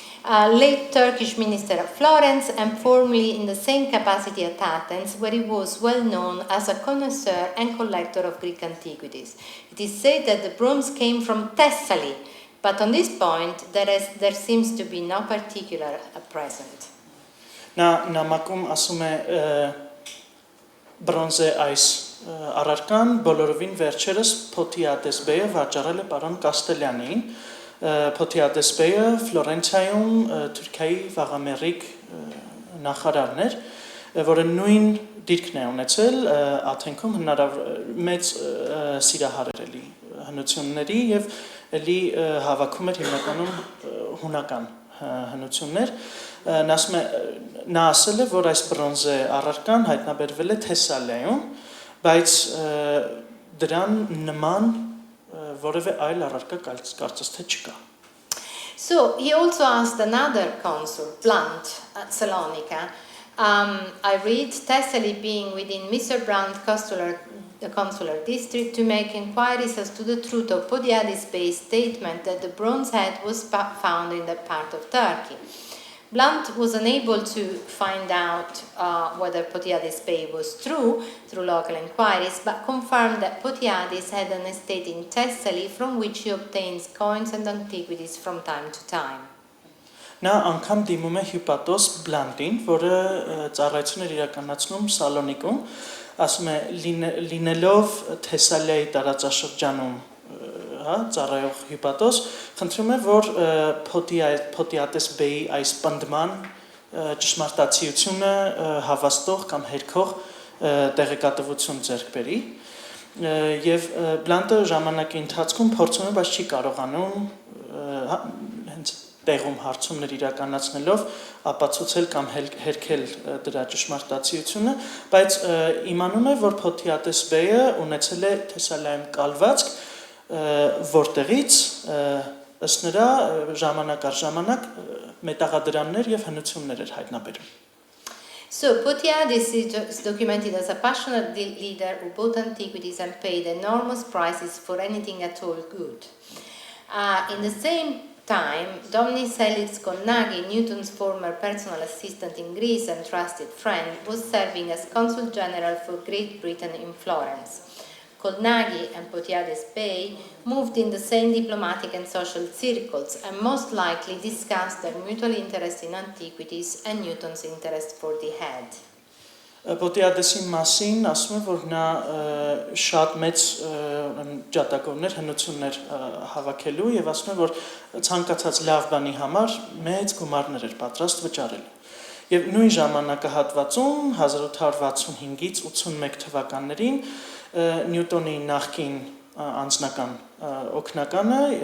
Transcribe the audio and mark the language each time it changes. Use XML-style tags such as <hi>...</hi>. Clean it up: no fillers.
<en>late Turkish minister of Florence, and formerly in the same capacity at Athens, where he was well known as a connoisseur and collector of Greek antiquities. It is said that the bronze came from Thessaly, but on this point there seems to be no particular at present.</en> <hy>Նա նամակում ասում է բրոնզե այս առարկան բոլորովին վերջերս Փոթիադես բեյը վաճառել է պարոն Կաստելյանին։ Փոթիադես բեյը Ֆլորենցիայում Թուրքիայի վաղամերիկ նախարարն էր, որը նույն դիրքն է ունեցել Աթենքում մեծ սիրահարեր էլի հնությունների եւ էլի հավաքում էր հիմնականում հունական հնություններ։ Նա ասել է, որ այս բրոնզե առարկան հայտնաբերվել է Թեսալիայում, բայց դրան նման որևէ այլ առարկա կարծես թե չկա։</hy> <en>So he also asked another consul, Blunt, at Salonika. I read Thessaly being within Mr. Blunt consular district to make inquiries as to the truth of Podiadis Bey's statement that the bronze head was found in that part of Turkey. Blunt was unable to find out whether Podiadis Bey was true through local inquiries, but confirmed that Podiadis had an estate in Thessaly from which he obtains coins and antiquities from time to time.</en> <hy>Նա անգամ դիմում է հյուպատոս Բլանտին, որը ծառայություն էր իրականացնում Սալոնիկում, ասում է լինելով Թեսալիայի տարածաշրջանում ծառայող հյուպատոս, խնդրում է, որ Փոթիադես բեյի այս պնդման ճշմարտացիությունը հավաստող կամ հերքող տեղեկատվություն ձեռք բերի, եւ Բլանտը ժամանակի ընթացքում փորձում է, բայց չի կարողանում հենց տեղում հարցումներ իրականացնելով ապացուցել կամ հերքել դրա ճշմարտացիությունը, բայց իմանում է, որ Փոթիադես բեյը ունեցել է Թեսալիայում կալվածք, որտեղից ըստ նրա ժամանակ առ ժամանակ մետաղադրամներ եւ հնություններ էր հայտնաբերում։</hy> <en>So Photiadis is documented as a passionate leader who bought antiquities and paid enormous prices for anything at all good. In the same time, Dominis Helix Konnagi, Newton's former personal assistant in Greece and trusted friend, was serving as consul general for Great Britain in Florence. Konnagi and Photiadis Bey moved in the same diplomatic and social circles and most likely discussed their mutual interest in antiquities and Newton's interest for the head.</en> <hy>Փոթիադեսի մասին ասում է, որ նա շատ մեծ ջատագովներ, հնություններ հավաքելու եւ ասում է, որ ցանկացած լավ բանի համար մեծ գումարներ էր պատրաստ վճարել։ Եվ նույն ժամանակահատվածում 1865-ից 81 թվականներին Նյուտոնի նախկին անձնական օգնականը</hy>